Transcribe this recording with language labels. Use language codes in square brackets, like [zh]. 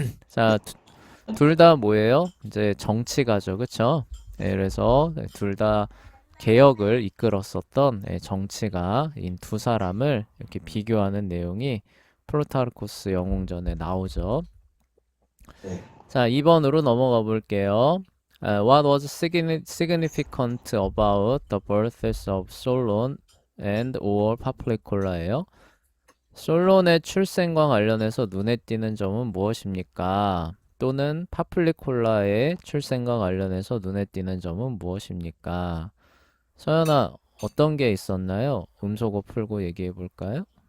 [ko] 자, 둘 다 뭐예요? 이제 정치가죠, 그쵸? 예, 그래서 둘 다 개혁을 이끌었었던 정치가인 두 사람을 이렇게 비교하는 내용이 프로타르코스 영웅전에 나오죠. 네. 자, 2번으로 넘어가 볼게요. [en] What was significant about the births of Solon and or Papliccola예요? [ko] 솔론의 출생과 관련해서 눈에 띄는 점은 무엇입니까? 또는 파플리콜라의 출생과 관련해서 눈에 띄는 점은 무엇입니까? 서연아, 어떤 게 있었나요? 음소거 풀고 얘기해 볼까요?